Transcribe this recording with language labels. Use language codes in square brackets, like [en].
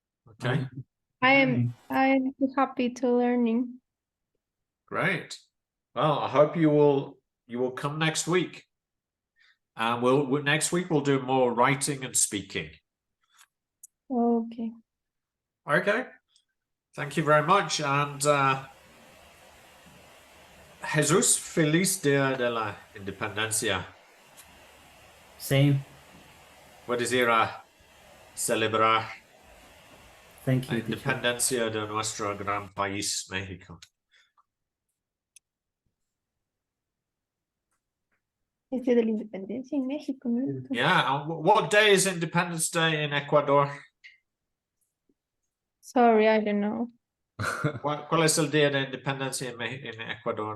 [en] Okay, I am too happy to learning. great. Well, I hope you will come next week. And next week we'll do more writing and speaking. Okay. Okay. Thank you very much. And Jesus, [es] feliz Día de la Independencia. [en] Same. [es] Puedes ir a celebrar [en] Thank [es] la [en] you, teacher. [es] independencia de nuestro gran país, México. Es Día de la Independencia en México, ¿no? [en] Yeah. And what day is Independence Day in Ecuador? Sorry, I don't know. [es] ¿Cuál es el día de independencia en Ecuador?